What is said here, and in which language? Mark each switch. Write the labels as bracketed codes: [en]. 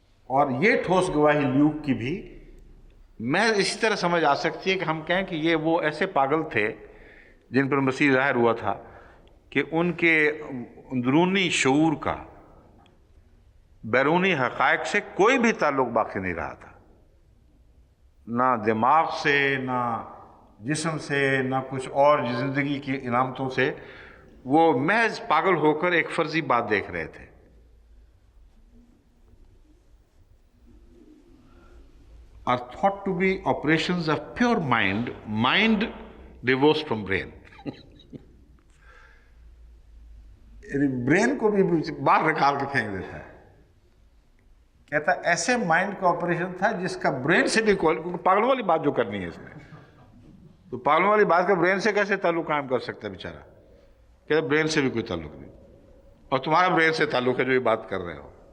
[ur] اور یہ ٹھوس گواہی لیوک کی بھی میں اسی طرح سمجھ آ سکتی ہے کہ ہم کہیں کہ یہ وہ ایسے پاگل تھے جن پر مسیح ظاہر ہوا تھا کہ ان کے اندرونی شعور کا بیرونی حقائق سے کوئی بھی تعلق باقی نہیں رہا تھا، نہ دماغ سے، نہ جسم سے، نہ کچھ اور زندگی کی علامتوں سے. وہ محض پاگل ہو کر ایک فرضی بات دیکھ رہے تھے. [en] are thought to be operations of pure mind divorced from brain. [ur] Brain کو بھی باہر نکال کے پھینک دیتا ہے. کہتا ہے ایسے مائنڈ کا آپریشن تھا جس کا برین سے بھی کوئی، کیونکہ پاگلوں والی بات جو کرنی ہے اس میں، تو پاگلوں والی بات کا برین سے کیسے تعلق قائم کر سکتا ہے بیچارہ؟ کہتا ہے برین سے بھی کوئی تعلق نہیں، اور تمہارا برین سے تعلق ہے جو یہ بات کر رہے ہو.